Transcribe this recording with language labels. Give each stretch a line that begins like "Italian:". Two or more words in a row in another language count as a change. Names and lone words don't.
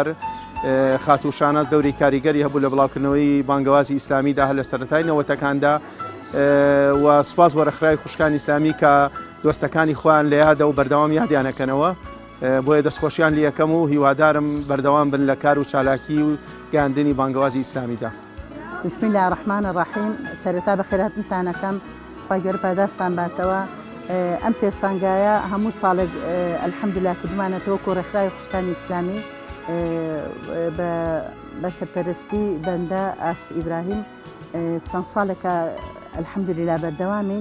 Central Kurdish: خات و شاناس دەوری کاریگەری هەبوو لە بڵاوکردنەوەی بانگەوازی ئیسلامیدا هە لە سەرەتای نەوەتەکاندا و سوپاس بۆ ڕێکخراوی خوشکانی ئیسلامی کە دۆستەکانی خۆیان لە یادە و بەردەوام یادیانەکەنەوە بۆیە دەستخۆشیان لە یەکەم و هیوادارم بەردەوام بن لە کار و چالاکی و گەاندنی بانگەوازی ئیسلامیدا.
Arabic: بسم الله الرحمن الرحیم.
Central Kurdish: سەرەتا بەخێرهاتنتانەکەم خی گەورە پاداشتان باتەوە. ئەم پێشانگایە هەموو ساڵێک ئەلحەمدولیلا کردمانەتەوە و ڕێکخراوی خوشکانی ئیسلامی بە سەرپەرستی بەندە ئاشت ئیبراهیم چەند ساڵێکە ئەلحەمدولیلا بەردەوامین.